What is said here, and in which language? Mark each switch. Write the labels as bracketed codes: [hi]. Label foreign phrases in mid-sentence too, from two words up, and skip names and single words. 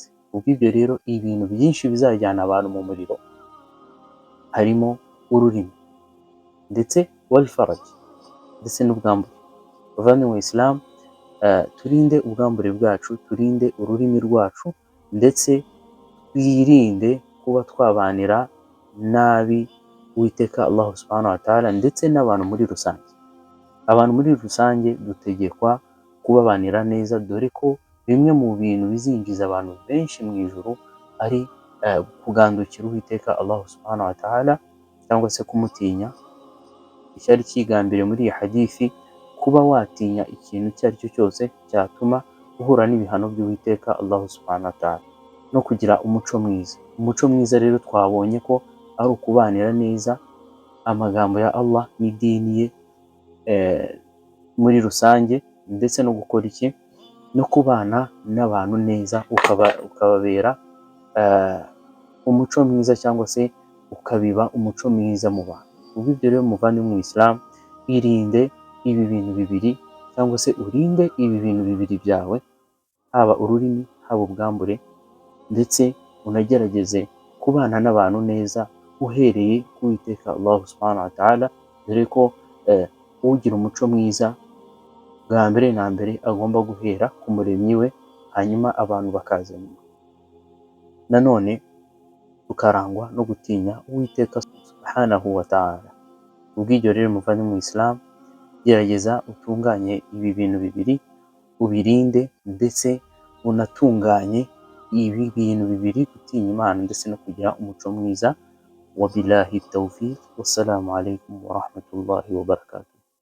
[rw] Ubw'ibyo rero, ibintu byinshi bizajyana abantu mu muriro harimo ururimi ndetse [ar] والفرج, [rw] ndetse n'ubwambure. Bavandimwe mu Islam, turinde ubwambure bwacu, turinde ururimi rwacu, ndetse twirinde kuba twabanira nabi Uwiteka Allah [ar] سبحانه وتعالى [rw] ndetse n'abantu muri rusange. Abantu muri rusange dutegekwa kubabanira neza, dore ko bimwe mu bintu bizinjiza abantu benshi mu ijuru ari kugandukira Uwiteka Allah [ar] سبحانه وتعالى [rw] cyangwa se kumutinya. Icyari kigambiriwe muri iyi hadithi, kuba watinya ikintu icyo ari cyo cyose cyatuma uhura n'ibihano by'Uwiteka Allah [ar] سبحانه وتعالى, [rw] no kugira umuco mwiza. Umuco mwiza rero twabonye ko ari ukubanira neza amagambo ya Allah n'idini ye muri rusange, ndetse no gukora iki, no kubana n'abantu neza, ukababera umuco mwiza, cyangwa se ukabiba umuco mwiza mu bantu. Ubwo ibyo rero muvandimwe mu Islam, irinde ibi bintu bibiri, cyangwa se urinde ibi bintu bibiri byawe, haba ururimi, haba ubwambure, ndetse unagerageze kubana n'abantu neza uhereye ku Uwiteka Allah [ar] سبحانه وتعالى, [rw] dore ko ugira umuco mwiza bwa mbere na mbere agomba guhera ku muremyi we, hanyuma abantu bakaza nyuma. Nanone tukarangwa no gutinya Uwiteka [ar] سبحانه وتعالى. [rw] Ubw'ibyo rero muvandimwe mu Islam, gerageza utunganye ibi bintu bibiri, ubirinde, ndetse unatunganye ibi bintu bibiri, gutinya Imana ndetse no kugira umuco mwiza. [ar] وبالله التوفيق، والسلام عليكم ورحمة الله وبركاته.